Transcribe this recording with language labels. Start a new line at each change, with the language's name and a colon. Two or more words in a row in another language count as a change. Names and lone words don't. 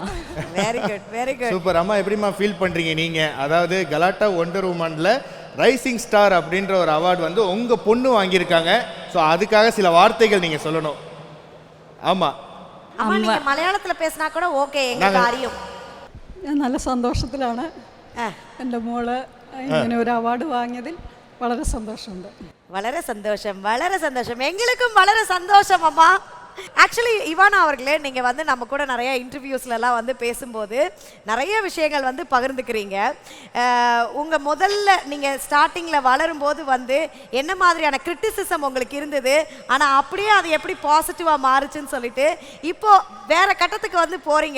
English: very good, very good.
Tamil: சூப்பர். அம்மா எப்படிம்மா ஃபீல் பண்ணுறீங்க நீங்கள்? அதாவது கலாட்டா ஒண்டர் உமனில் ரைசிங் ஸ்டார் அப்படின்ற ஒரு அவார்டு வந்து உங்கள் பொண்ணு வாங்கியிருக்காங்க. ஸோ அதுக்காக சில வார்த்தைகள் நீங்கள் சொல்லணும். ஆமாம் அம்மா நீங்க மலையாளத்துல பேசினா கூட ஓகே, எங்களுக்கு அறியும்.
Malayalam: ഞാൻ നല്ല സന്തോഷത്തിലാണ്. എൻ്റെ മോള് ഇങ്ങനെ ഒരു അവാർഡ് വാങ്ങിയതിൽ വളരെ സന്തോഷമുണ്ട്. വളരെ സന്തോഷം, വളരെ സന്തോഷം.
Tamil: எங்களுக்கும்
Malayalam: വളരെ സന്തോഷം அம்மா.
Tamil: ஆக்சுவலி இவானா அவர்களே, நீங்கள் வந்து நம்ம கூட நிறைய இன்டர்வியூஸ்லலாம் வந்து பேசும்போது நிறைய விஷயங்கள் வந்து பகிர்ந்துக்கிறீங்க. உங்கள் முதல்ல நீங்கள் ஸ்டார்டிங்கில் வளரும்போது வந்து என்ன மாதிரியான கிரிட்டிசிசம் உங்களுக்கு இருந்தது, ஆனால் அப்படியே அது எப்படி பாசிட்டிவாக மாறுச்சுன்னு சொல்லிட்டு இப்போ வேற கட்டத்துக்கு வந்து போகிறீங்க.